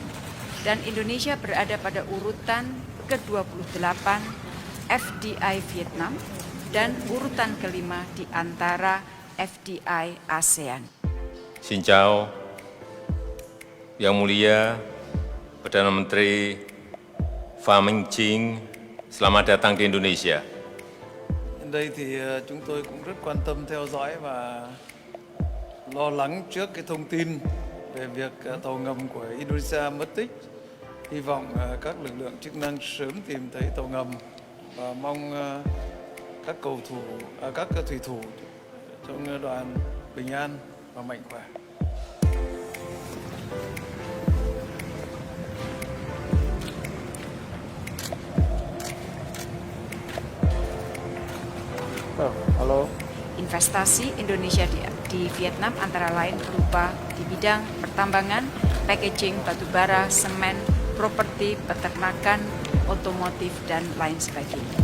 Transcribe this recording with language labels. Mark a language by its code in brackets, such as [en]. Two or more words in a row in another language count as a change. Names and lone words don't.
[id] Dan Indonesia berada pada urutan ke-28 FDI Vietnam dan urutan kelima di antara FDI ASEAN. [vi] Xin chào, [id] Yang Mulia Perdana Menteri Pham Minh Chinh, selamat datang di Indonesia. [vi] Đến đây thì chúng tôi cũng rất quan tâm theo dõi và lo lắng trước cái thông tin về việc tàu ngầm của Indonesia mất tích. Hy vọng các lực lượng chức năng sớm tìm thấy tàu ngầm và mong các thủy thủ trong đoàn bình an và mạnh khỏe. [id] Halo. Investasi Indonesia di Vietnam antara lain berupa di bidang pertambangan, packaging, batubara, semen, properti, peternakan, otomotif, dan lain sebagainya.